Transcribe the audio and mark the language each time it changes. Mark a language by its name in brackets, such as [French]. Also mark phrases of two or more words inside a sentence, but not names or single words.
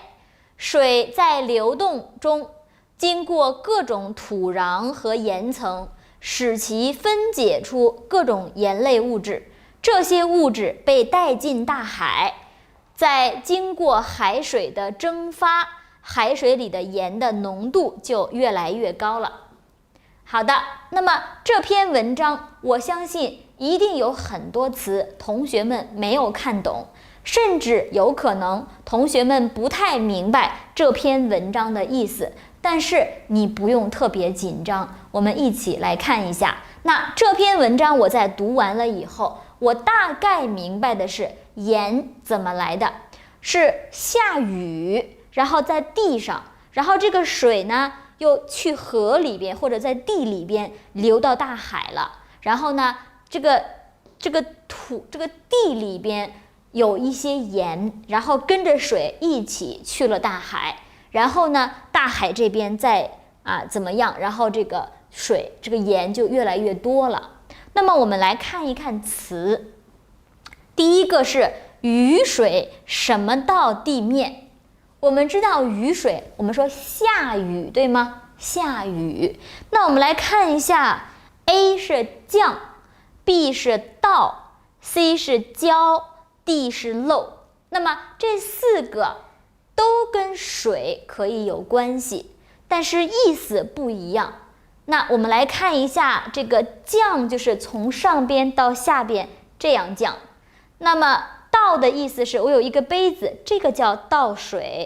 [Chinese] 水在流动中經過各種土壤和岩层，使其分解出各種鹽類物質，這些物質被帶進大海，再經過海水的蒸發，海水裡的鹽的濃度就越來越高了。好的，那麼這篇文章我相信一定有很多詞同學們沒有看懂，甚至有可能同学们不太明白這篇文章的意思，但是你不用特別緊張，我們一起來看一下。那這篇文章我在讀完了以後，我大概明白的是鹽怎麼來的，是下雨，然後在地上，然後這個水呢又去河裡邊或者在地裡邊流到大海了，然後呢這個地裡邊有一些鹽，然後跟着水一起去了大海，然後呢大海這邊再怎麼樣，然後这個水這個鹽就越來越多了。那麼我們來看一看詞，第一個是雨水什麼到地面。我們知道雨水，我們說下雨，對嗎？下雨。那我們來看一下 A 是降， B 是到， C 是澆， D 是漏。那麼這四個都跟水可以有關係，但是意思不一樣。那我們來看一下這個降，就是從上邊到下邊這樣降。那麼倒的意思是我有一個杯子，這個叫倒水。